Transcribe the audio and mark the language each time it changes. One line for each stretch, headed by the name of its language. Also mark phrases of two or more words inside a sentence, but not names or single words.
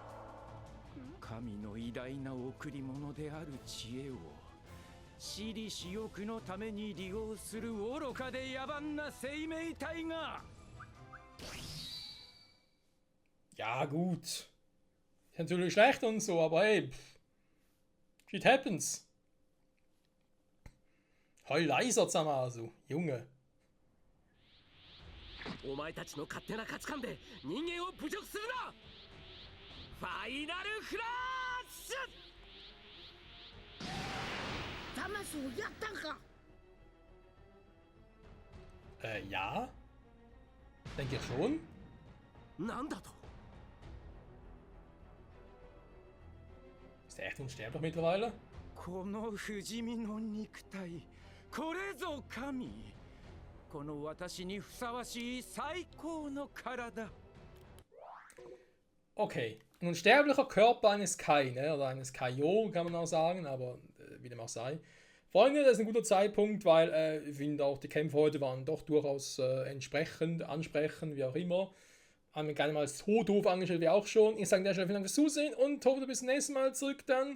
German: Ja, gut. Ist natürlich schlecht und so, aber hey,
English: shit happens.
German: Heul leiser, Zamasu, Junge.
Japanese: お前たちの勝手な価値観で人間を侮辱するな。ファイナルフラッシュ。ザマスをやったんか。
German: Ja. Denke ich schon.
Japanese: なんだと。
German: Ist der echt unsterblich mittlerweile?
Japanese: この不死身の肉体、これぞ神。この私にふさわしい最高の体。
German: Okay, ein unsterblicher Körper eines Kai, ne? Oder eines Kaio, kann man auch sagen, aber wie dem auch sei. Freunde, das ist ein guter Zeitpunkt, weil ich finde auch, die Kämpfe heute waren doch durchaus entsprechend, ansprechend, wie auch immer. Haben wir gerne mal als so doof angestellt wie auch schon. Ich sage an der Stelle vielen Dank fürs Zusehen und hoffe, bis zum nächsten Mal zurück dann.